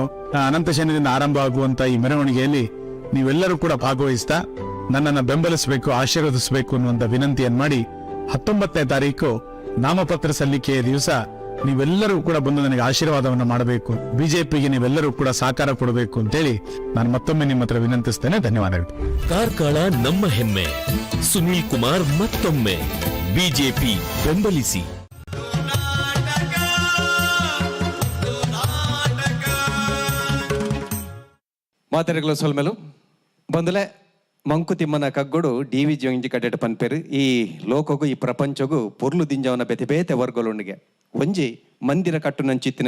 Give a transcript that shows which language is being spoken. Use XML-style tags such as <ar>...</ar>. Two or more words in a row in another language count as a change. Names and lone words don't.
<kn>ಅನಂತ ಶನಿದಿಂದ ಆರಂಭ ಆಗುವಂತ ಈ ಮೆರವಣಿಗೆಯಲ್ಲಿ ನೀವೆಲ್ಲರೂ ಕೂಡ ಭಾಗವಹಿಸ್ತಾ ನನ್ನನ್ನು ಬೆಂಬಲಿಸಬೇಕು, ಆಶೀರ್ವದಿಸಬೇಕು ಅನ್ನುವಂತ ವಿನಂತಿಯನ್ನು ಮಾಡಿ 19ನೇ ತಾರೀಕು ನಾಮಪತ್ರ ಸಲ್ಲಿಕೆಯ ದಿವಸ ನೀವೆಲ್ಲರೂ ಕೂಡ ಬಂದು ನನಗೆ ಆಶೀರ್ವಾದವನ್ನು ಮಾಡಬೇಕು, ಬಿಜೆಪಿಗೆ ನೀವೆಲ್ಲರೂ ಕೂಡ ಸಹಕಾರ ಕೊಡಬೇಕು ಅಂತೇಳಿ ನಾನು ಮತ್ತೊಮ್ಮೆ ನಿಮ್ಮ ಹತ್ರ ವಿನಂತಿಸ್ತೇನೆ. ಧನ್ಯವಾದಗಳು. ಕಾರ್ಕಳ ನಮ್ಮ ಹೆಮ್ಮೆ. ಸುನೀಲ್ ಕುಮಾರ್ ಮತ್ತೊಮ್ಮೆ ಬಿಜೆಪಿ ಬೆಂಬಲಿಸಿ.</kn> <tcy>ಮಾತೆರೆಗಳ ಸೊಲ್ಮೆಲು ಬಂದಲೆ ಮಂಕುತಿಮ್ಮನ ಕಗ್ಗೊಡು DVG ಒಂಜಿ ಕಡೆಟ್ ಪನ್ಪೇರು. ಈ ಲೋಕಗೂ ಈ ಪ್ರಪಂಚಗೂ ಪೊರ್ಲು ದಿಂಜವನ ಬೆತೆ ಬೇತೆ ವರ್ಗಲೊಂಡಿಗೆ ಒಂಜಿ ಮಂದಿರ ಕಟ್ಟು ನಂಚಿತ್ತಿನ</tcy>